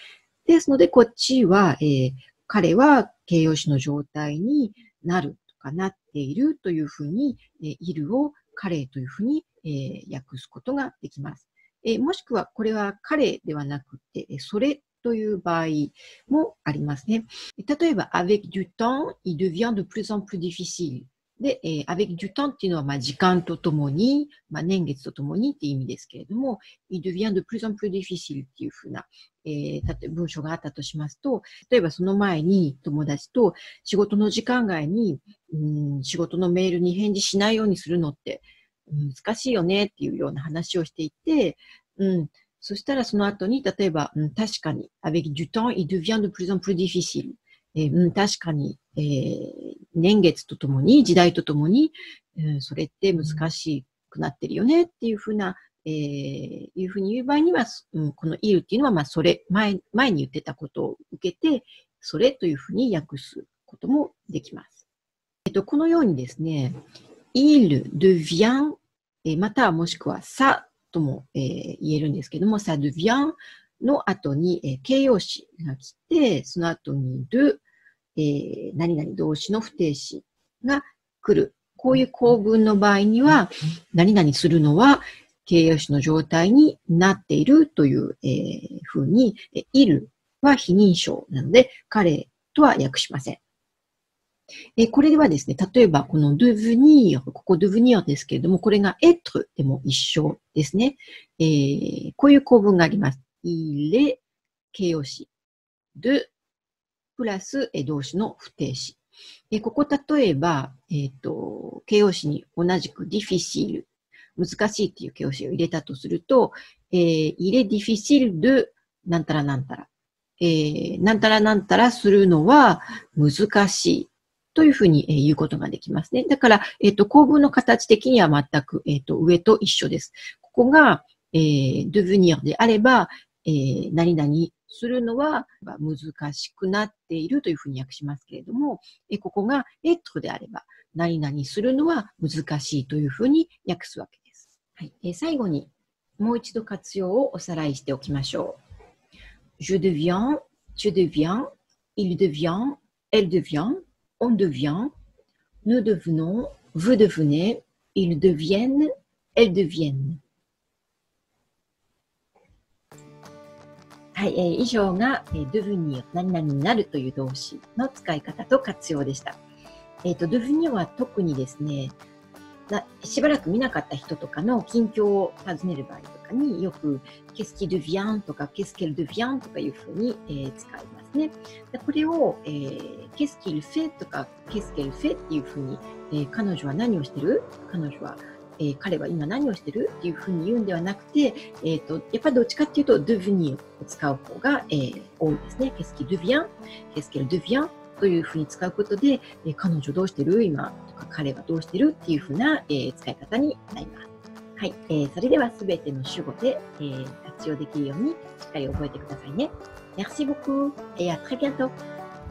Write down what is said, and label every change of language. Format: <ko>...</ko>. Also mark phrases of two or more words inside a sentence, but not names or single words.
<ja>ですので、こっちは、彼は形容詞の状態になるとかなっているというふうに、いるを彼というふうに、訳すことができます。もしくは、これは彼ではなくて、それという場合もありますね。例えば、</ja> <fr>avec du temps, il devient de plus en plus difficile。</fr> <ja>で、</ja> <fr>avec du temps</fr> <ja>っていうのは、時間とともに、年月とともにっていう意味ですけれども、</ja> <fr>il devient de plus en plus difficile</fr> <ja>っていうふうな、例えば文章があったとしますと、例えばその前に友達と仕事の時間外に、仕事のメールに返事しないようにするのって難しいよねっていうような話をしていて、そしたらその後に、例えば、確かに、</ja> <fr>avec du temps, il devient de plus en plus difficile。</fr> <ja>確かに、年月とともに、時代とともに、それって難しくなってるよねっていうふうな、いうふうに言う場合には、このいるっていうのは、それ、前に言ってたことを受けて、それというふうに訳すこともできます。このようにですね、</ja> <fr>il devient、</fr> <ja>またはもしくはçaとも、言えるんですけども、</ja> <fr>ça devient</fr> <ja>の後に、形容詞が来て、その後に de、何々動詞の不定詞が来る。こういう構文の場合には、何々するのは形容詞の状態になっているという、ふうに、いるは非認証なので、彼とは訳しません。これではですね、例えばこの devenir、ここ devenir ですけれども、これが être でも一緒ですね。こういう構文があります。</ja> <fr>il est</fr> <ja>形容詞。de プラス動詞の不定詞。ここ例えば、形容詞に同じく difficile、難しいっていう形容詞を入れたとすると、</ja> <fr>il est difficile de</fr> <ja>なんたらなんたら。なんたらなんたらするのは難しいというふうに言うことができますね。だから、構文の形的には全く、上と一緒です。ここが、devenir であれば、何々するのは難しくなっているというふうに訳しますけれども、ここがêtreであれば、何々するのは難しいというふうに訳すわけです。はい、最後に、もう一度活用をおさらいしておきましょう。</ja> <fr>Je deviens, tu deviens, il devient, elle devient, on devient, nous devenons, vous devenez, ils deviennent, elles deviennent。</fr> <ja>はい、以上が、devenir、何々になるという動詞の使い方と活用でした。devenir は特にですね、しばらく見なかった人とかの近況を尋ねる場合とかによく</ja> <fr>qu'est-ce qui devient</fr> <ja>とか</ja> <fr>qu'est-ce qu'elle devient</fr> <ja>とかいうふうに、使いますね。これを、</ja> <fr>qu'est-ce qu'il fait</fr> <ja>とか</ja> <fr>qu'est-ce qu'elle fait</fr> <ja>っていうふうに、彼女は何をしてる？彼女は彼は今何をしてるっていうふうに言うんではなくて、やっぱりどっちかっていうと、devenir を使う方が、多いですね。</ja> <fr>qu'est-ce qu'il devient? qu'est-ce qu'elle devient?</fr> <ja>というふうに使うことで、彼女どうしてる今とか彼はどうしてるっていうふうな、使い方になります。はい。それではすべての主語で、活用できるようにしっかり覚えてくださいね。</ja> <fr>Merci beaucoup et à très bientôt!</fr>